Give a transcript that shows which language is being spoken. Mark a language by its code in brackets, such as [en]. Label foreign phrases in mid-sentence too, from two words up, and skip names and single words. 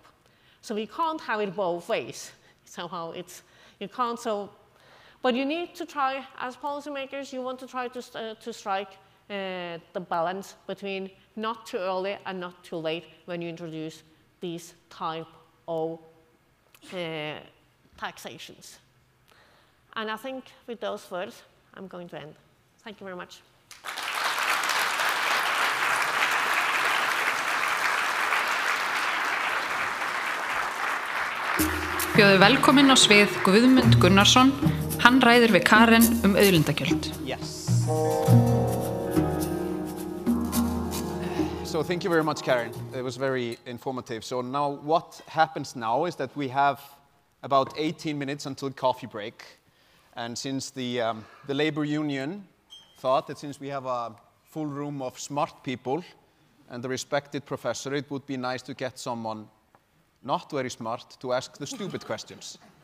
[en] So we can't have it both ways. Somehow you can't, but you need to try, as policymakers, you want to try to strike the balance between not too early and not too late when you introduce these type of taxations. And I think with those words, I'm going to end. Thank you very much. [is] Bjóðu velkominn á svið Guðmund Gunnarsson. Hann ræðir við Karen auðlindagjöld. [en] Yes. So thank you very much, Karen. It was very informative. So now what happens now is that we have about 18 minutes until coffee break. And since the labor union thought that since we have a full room of smart people and a respected professor, it would be nice to get someone not very smart to ask the stupid questions.